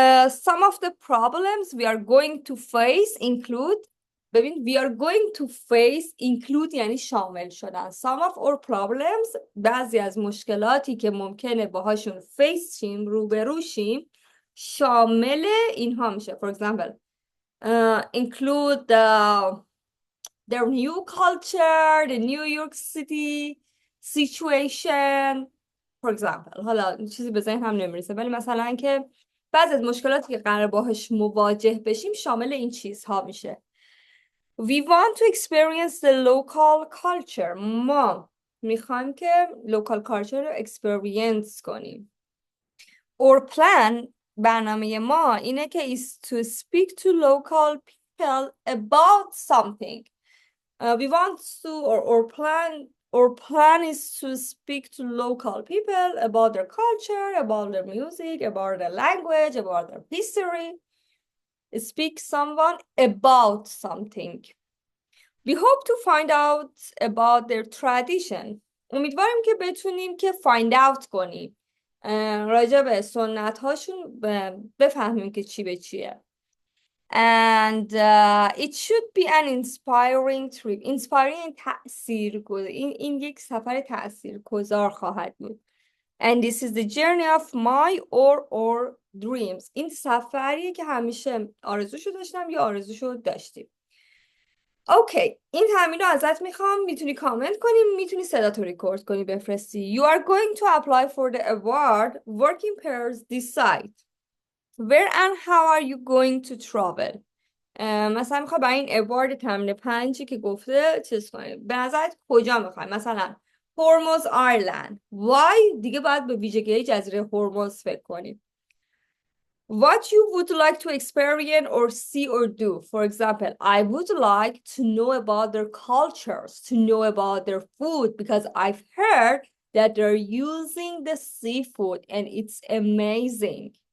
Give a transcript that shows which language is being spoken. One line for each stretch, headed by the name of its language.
English: Some of the problems we are going to face include
Persian: ببین
English: we are going to face include
Persian: یعنی شامل شدن.
English: Some of our problems
Persian: بعضی از مشکلاتی که ممکنه باهاشون face شیم روبرو شیم شامل اینها میشه.
English: For example, include their new culture, the New York City situation. For example,
Persian: حالا چیزی به ذهن هم نمیرسه ولی مثلا که بعضی از مشکلاتی که قرار باهاش مواجه بشیم شامل این چیزها میشه.
English: We want to experience the local culture.
Persian: ما میخوایم که local culture رو experience کنیم.
English: Our plan
Persian: برنامه ما اینه که
English: is to speak to local people about something. We want to or plan our plan is to speak to local people about their culture, about their music, about their language, about their history. Speak someone about something. We hope to find out about their tradition.
Persian: امیدواریم که بتونیم که find out کنیم راجع به سنت هاشون بفهمیم که چی به چیه.
English: And it should be an inspiring trip.
Persian: Inspiring تأثیرگذار. این یک سفر تأثیرگذار خواهد بود.
English: And this is the journey of my or dreams.
Persian: این سفریه که همیشه آرزوشو داشتم یا آرزوشو داشتیم. اوکی، این تمرین رو ازت میخوام. میتونی کامنت کنی، میتونی صداتو ریکورد کنی بفرستی.
English: You are going to apply for the award. Working pairs decide where and how are you going to travel.
Persian: مثلا میخوای برای این اوارد تمرین 5 که گفته چیز کنی. به نظرت کجا میخوای؟ مثلا هرمز آیلند.
English: Why؟
Persian: دیگه باید به ویژگی جزیره هرمز فکر کنیم.
English: What you would like to experience or see or do. For example, I would like to know about their cultures, to know about their food, because I've heard that they're using the seafood and it's amazing.